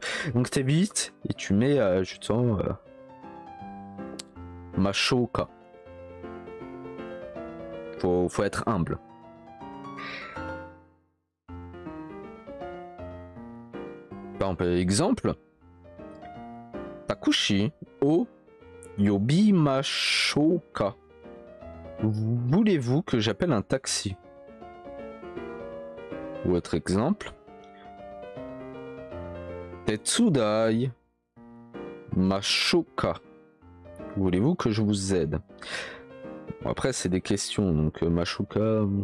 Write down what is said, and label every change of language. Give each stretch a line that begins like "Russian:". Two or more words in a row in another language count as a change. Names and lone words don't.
French: Donc t'évites et tu mets justement machoka. Faut être humble. Par exemple,
Japanese: タクシーを呼びましょうか.
French: Voulez-vous que j'appelle un taxi? Ou autre exemple,
Japanese: 手伝いましょうか.
French: Voulez-vous que je vous aide? Bon, après, c'est des questions, donc mashoka.